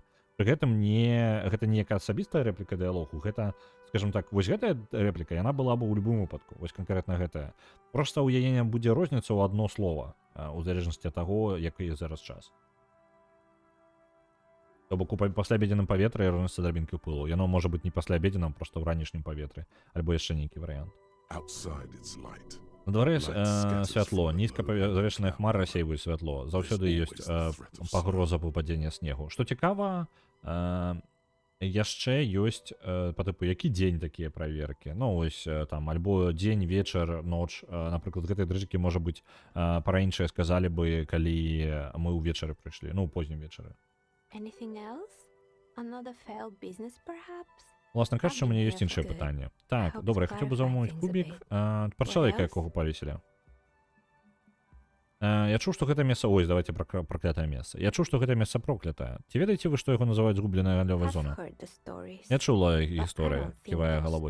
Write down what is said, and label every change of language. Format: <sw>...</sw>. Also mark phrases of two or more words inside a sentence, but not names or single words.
<be>Пры гэтым гэта не якая асабістая рэпліка дыялогу, гэта, скажем так, вось гэтая рэпліка, яна была бы ў любым выпадку, вось канкрэтна гэтая. Проста ў яе не будзе розніца ў адно слова, у залежнасці ад таго, які зараз час. То бок у пасляабедзеным паветры рознасці драбінкі пылу. Яно можа быць не пасляабедзеным, проста ў ранішнім паветры, альбо яшчэ нейкі варыянт.</be> <en>Outside it's light.</en> <be>На дворе святло, нізка завешаная хмара рассейваюць святло. Заўсёды ёсць пагроза выпадзення снегу. Што цікава, яшчэ ёсць па тыпу які дзень такія праверкі. Ну ось там альбо дзень, вечар, ноч. Напрыклад, гэтай дрыжыкі можа быць пара-іншае сказалі бы, калі мы ўвечары прыйшлі, ну у познім вечары.</be> <en>Anything else? Another failed business, perhaps?</en> <be>Власна кажучы, у мяне ёсць іншае пытанне. Так, добра, я хацеў бы замовіць кубік пра чалавека, якога павесілі. Я чуў, што гэта месца... Ой, давайте пра праклятае месца. Я чуў, што гэта месца проклятае. Ці ведаеце вы, што яго называюць згубленая галлёвая зона? Я чула гісторыю, ківае галавой.</be>